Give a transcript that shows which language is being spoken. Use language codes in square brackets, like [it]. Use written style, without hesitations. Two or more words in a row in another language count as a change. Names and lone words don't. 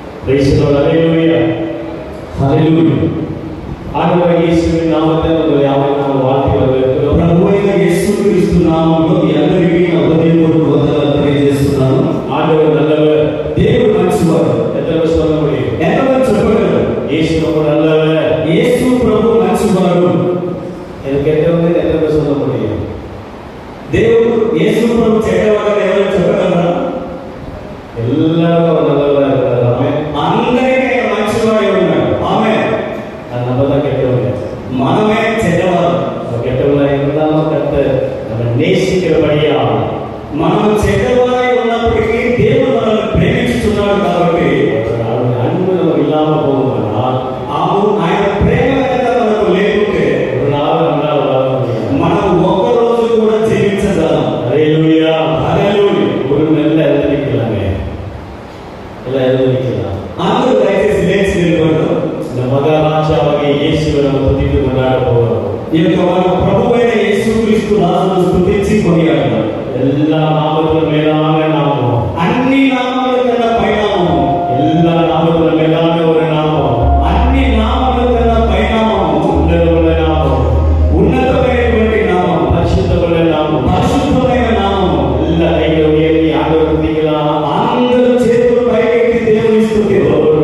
[ta] ஆண்டவர் இயேசுவின் நாமத்தில் உங்களை யாவரையும் வாழ்த்தி வரவேற்கிறோம். [te] ప్రభువైన యేసుక్రీస్తు నామములో మీ అందరికీ నా హృదయపూర్వక వందనాలు తెలియజేస్తున్నాను. [ta] ஆண்டவர் நல்லவர், [te] దేవుడు మంచివాడు. [ta] எத்தனை சொல்ல முடியும்? [te] ఎంతమంది చెప్పగలరు? [ta] இயேசு ரொம்ப நல்லவர், [te] యేసు ప్రభు మంచివాడు. [ta] எனக்கு எத்தனை எத்தனை சொல்ல முடியும்? [te] దేవుడు యేసు ప్రభు చెడ్డవాడని ఎవరు చెప్పగలరా? [ta] எல்லாரும் நல்லவராக இருக்கிறார். ஆமென். [te] అందరికీ ఆయన మంచివాడే ఉన్నాడు. ఆమేన్. [ta] அது நம்ம தான் கெட்டவங்க. [te] మనమే చెడ్డవారు. [ta] கெட்டவங்களா இருந்தாலும் கர்த்தர் நம்ம நேசிக்கிறபடியா [te] మనం చెడ్డవారై ఉన్నప్పటికీ దేవుడు మనల్ని ప్రేమిస్తున్నాడు కాబట్టి [ta] அவருடைய அன்பு நமக்கு இல்லாம போகுமானால் [te] ఆయన ప్రేమ కనుక మనకు లేకుంటే [ta] ஒரு நாள் நம்மளால் வாழ முடியாது. [te] మనం ఒక్క రోజు కూడా జీవించగలం. [ta] ஹல்லேலூயா, [te] హల్లెలూయా. [ta] ஒரு நல்ல எழுதிக்கலாமே, எல்லாம் எழுதிக்கலாம். [te] అందరూ దయచేసి లేచి నిలబడతారు. [ta] இந்த மகாராஜாவாகிய இயேசுவை நம்ம துதித்து கொண்டாட போகிறோம். [te] ఈ యొక్క మన ప్రభువైన యేసుక్రీస్తు రాజును స్తుతించి కొనియాడతారు. [ta] எல்லா நாமத்திலும் மேலான நாமம், [te] అన్ని నామముల కన్నా పైనామము, [ta] எல்லா நாமத்திலும் மேலான ஒரு நாமம், [te] అన్ని నామముల కన్నా పైనామము, [ta] உன்னதமுள்ள நாமம், [te] ఉన్నతమైనటువంటి నామము, [ta] பரிசுத்தமுள்ள நாமம். [te] పరిశుద్ధమైన నామము. [ta] எல்லா கைகளை உயர்த்தி ஆண்டவர் துதிக்கலாம். [te] అందరూ చేతులు పైకెత్తి దేవుని స్తుతిద్దాం.